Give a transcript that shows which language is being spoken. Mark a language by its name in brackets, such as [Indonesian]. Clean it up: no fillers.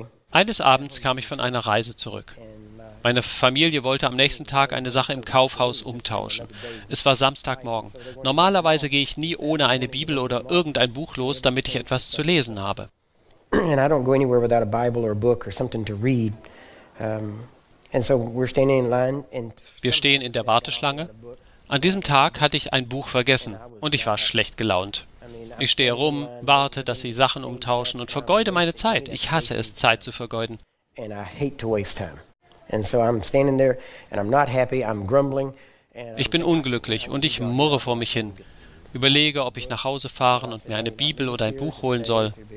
[German] Eines Abends kam ich von einer Reise zurück. Meine Familie wollte am nächsten Tag eine Sache im Kaufhaus umtauschen. Es war Samstagmorgen. Normalerweise gehe ich nie ohne eine Bibel oder irgendein Buch los, damit ich etwas zu lesen habe. [English] And I don't go anywhere without a Bible or a book or something to read. And so we're standing in line and [German] wir stehen in der Warteschlange. An diesem Tag hatte ich ein Buch vergessen und ich war schlecht gelaunt. Ich stehe rum, warte, dass sie Sachen umtauschen und vergeude meine Zeit. Ich hasse es, Zeit zu vergeuden. [English] And I hate to waste time. And so I'm standing there and I'm not happy, I'm grumbling. [German] Ich bin unglücklich und ich murre vor mich hin. Überlege, ob ich nach Hause fahren und mir eine Bibel oder ein Buch holen soll.